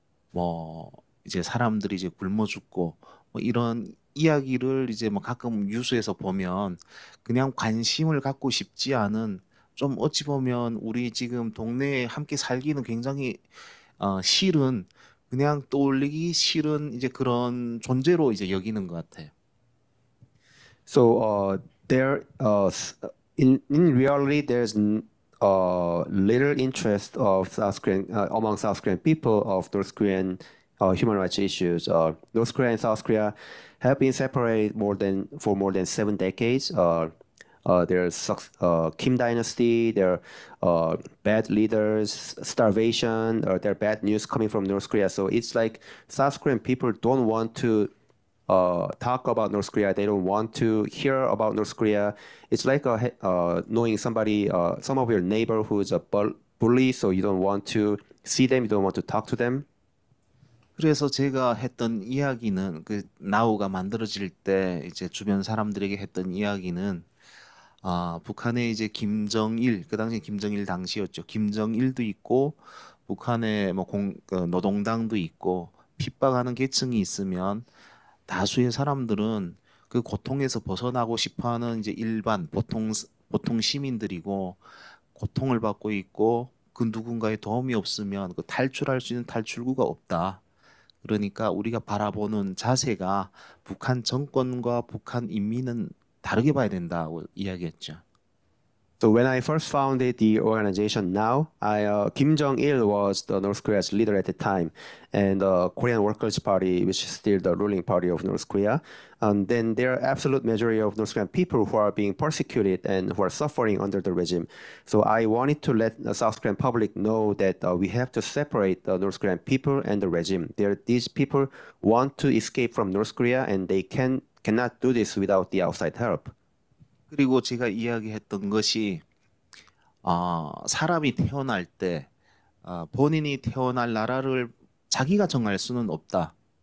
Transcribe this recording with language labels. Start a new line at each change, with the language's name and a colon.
Korean: 뭐 이제 사람들이 이제 굶어 죽고, 뭐 이런 이야기를 이제 뭐 가끔 뉴스에서 보면 그냥 관심을 갖고 싶지 않은, 좀 어찌 보면 우리 지금 동네에 함께 살기는 굉장히 싫은, 그냥 떠올리기 싫은 이제 그런 존재로 이제 여기는 것 같아요.
English: So there, in reality, there's little interest of South Korean among South Korean people of North Korean human rights issues. North Korea and South Korea have been separated for more than 7 decades. There's Kim Dynasty, there are bad leaders, starvation, or there are bad news coming from North Korea. So it's like South Korean people don't want to talk about North Korea. They don't want to hear about North Korea. It's like knowing somebody, some of your neighbor who is a bully, so you don't want to see them, you don't want to talk to them.
Korean: 그래서 제가 했던 이야기는, 그 나우가 만들어질 때 이제 주변 사람들에게 했던 이야기는, 북한에 이제 김정일, 그 당시 김정일 당시였죠. 김정일도 있고, 북한에 뭐 노동당도 있고, 핍박하는 계층이 있으면 다수의 사람들은 그 고통에서 벗어나고 싶어하는 이제 일반 보통 시민들이고, 고통을 받고 있고, 그 누군가의 도움이 없으면 그 탈출할 수 있는 탈출구가 없다. 그러니까 우리가 바라보는 자세가 북한 정권과 북한 인민은 다르게 봐야 된다고 이야기했죠.
English: So when I first founded the organization Now, Kim Jong-il was the North Korea's leader at the time, and the Korean Workers' Party, which is still the ruling party of North Korea. And then there are absolute majority of North Korean people who are being persecuted and who are suffering under the regime. So I wanted to let the South Korean public know that we have to separate the North Korean people and the regime. These people want to escape from North Korea, and they cannot do this without the outside help.
Korean: 그리고 제가 이야기했던 것이 사람이 태어날 때 본인이 태어날 나라를 자기가 정할 수는 없다.